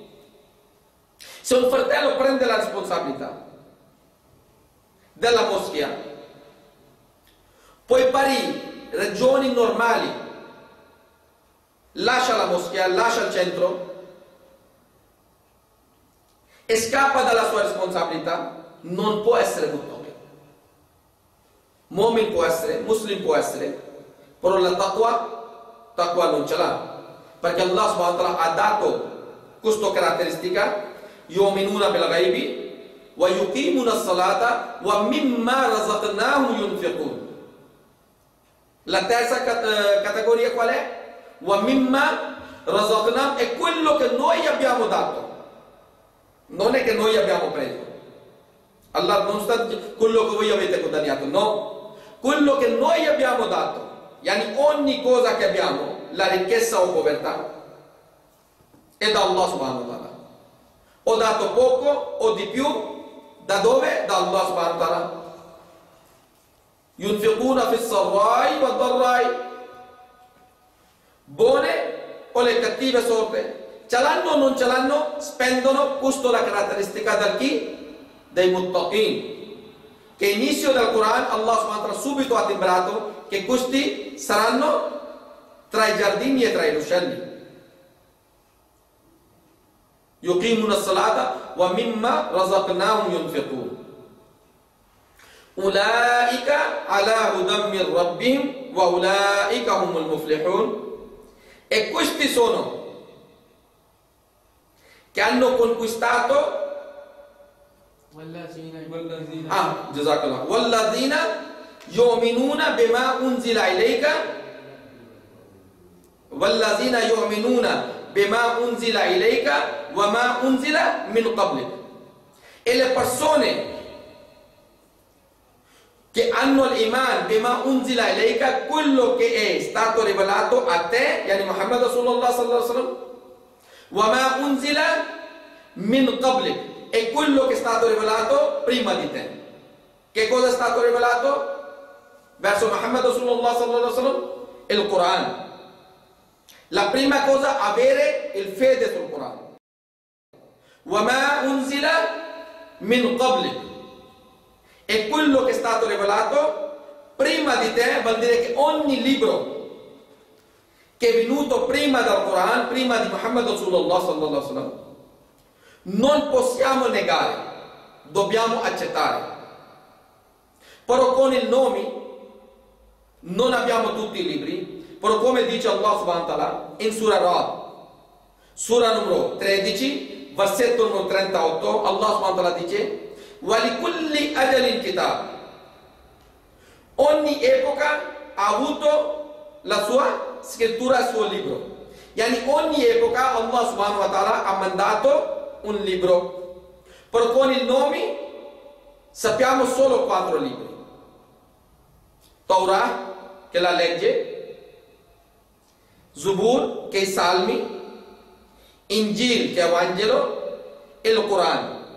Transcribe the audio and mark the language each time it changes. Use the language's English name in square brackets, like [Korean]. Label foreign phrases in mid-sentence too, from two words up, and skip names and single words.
[Italian] Se un fratello prende la responsabilità della moschea, poi per ragioni normali lascia la moschea, lascia il centro e scappa dalla sua responsabilità, non può essere muttaqin. Mu'min può essere, muslim può essere, però la taqwa non ce l'ha, perché [Arabic] الله سبحانه وتعالى [Italian] ha dato questa caratteristica: [Arabic] يؤمنون بالغيب ويقيمون الصلاة ومما رزقناهم ينفقون. [Italian] La terza categoria qual è? [Arabic] ومما رزقناهم [Italian] è quello che noi abbiamo dato, non è che noi abbiamo preso. Allah non sta dicendo quello che voi avete guadagnato, no, quello che noi abbiamo dato. Yani ogni cosa che abbiamo, la ricchezza o povertà, è da [Arabic] الله سبحانه وتعالى. [Italian] Ho dato poco o di più, da dove? [Arabic] Da الله سبحانه وتعالى. ينفقون في السراء والضراء, [Italian] buone o le cattive sorte, ce l'hanno o non ce l'hanno, spendono. Questa è la caratteristica da chi? Dei muttaqin, che inizio del Quran [Arabic] الله سبحانه وتعالى [Italian] subito ha timbrato che questi saranno tra i giardini e tra i ruscelli. [Arabic] يقيمون الصلاة ومما رزقناهم ينفقون. أولئك على هدى من ربهم وأولئك هم المفلحون. [Italian] E questi sono che hanno conquistato jazakallah. [Arabic] والذين يؤمنون بما أنزل إليك، والذين يؤمنون بما أنزل إليك وما أنزل من قبلك. [Italian] E le persone che hanno l'iman [Arabic] بما أنزل إليك, [Italian] quello che è stato rivelato a te, [Arabic] يعني محمد صلى الله عليه وسلم، وما أنزل من قبلك, [Italian] è quello che è stato rivelato prima di te. Che cosa è stato rivelato verso [Arabic] محمد صلى الله عليه وسلم? [Italian] Il Quran. La prima cosa, avere il fede sul Quran. [Arabic] وما أنزل من قبلك, [Italian] è quello che è stato rivelato prima di te, vuol dire che ogni libro che è venuto prima del Quran, prima di [Arabic] محمد صلى الله عليه وسلم, [Italian] non possiamo negare, dobbiamo accettare. Però con i nomi non abbiamo tutti i libri, però come dice [Arabic] الله سبحانه وتعالى [Italian] in Surah Ra'd, Surah numero 13, versetto numero 38, [Arabic] الله سبحانه وتعالى dice: وَلِكُلِّ أَجَلٍ كِتَابٍ. [Italian] Ogni epoca ha avuto la sua scrittura, il suo libro. Yani ogni epoca [Arabic] الله سبحانه وتعالى [Italian] ha mandato un libro. Però con i nomi sappiamo solo 4 libri. Torah, che è la legge, Zubur, che è i salmi, Injil, che è il Vangelo, e il Corano.